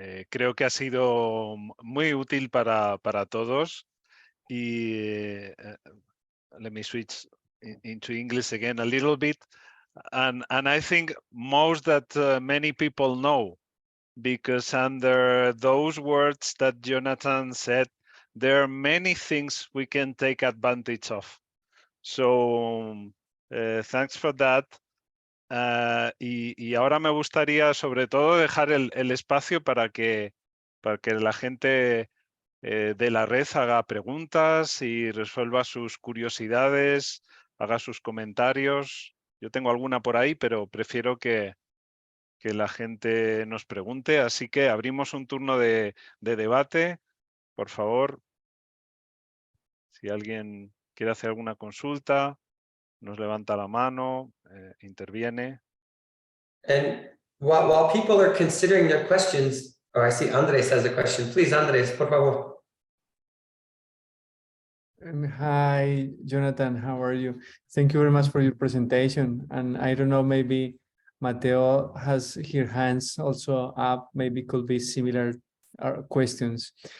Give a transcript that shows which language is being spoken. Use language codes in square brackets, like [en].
[es] Creo que ha sido muy útil para todos. Y [en] let me switch into English again a little bit. And I think most that many people know, because under those words that Jonathan said, there are many things we can take advantage of. So thanks for that. [es] Y ahora me gustaría sobre todo dejar el espacio para que la gente de la red haga preguntas y resuelva sus curiosidades, haga sus comentarios. Yo tengo alguna por ahí, pero prefiero que la gente nos pregunte. Así que abrimos un turno de debate. Por favor, si alguien quiere hacer alguna consulta, nos levanta la mano, interviene. [en] And while people are considering their questions, I see Andres has a question. Please, Andres, [es] por favor. [en] Hi, Jonathan, how are you? Thank you very much for your presentation. And I don't know, maybe Mateo has his hands also up, maybe could be similar questions.